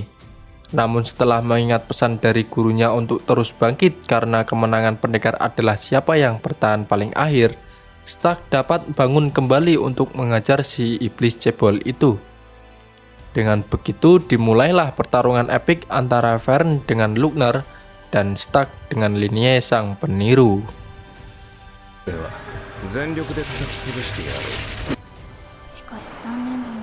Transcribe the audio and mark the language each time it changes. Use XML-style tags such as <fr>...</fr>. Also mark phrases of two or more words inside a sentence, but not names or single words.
<id>Namun setelah mengingat pesan dari gurunya untuk terus bangkit karena kemenangan pendekar adalah siapa yang bertahan paling akhir, Stark dapat bangun kembali untuk mengajar si iblis cebol itu. Dengan begitu dimulailah pertarungan epik antara Vern dengan Lugnar dan Stark dengan Linnea sang peniru.</id> <ja>全力で叩き潰してやろう。しかし残念だな。</ja>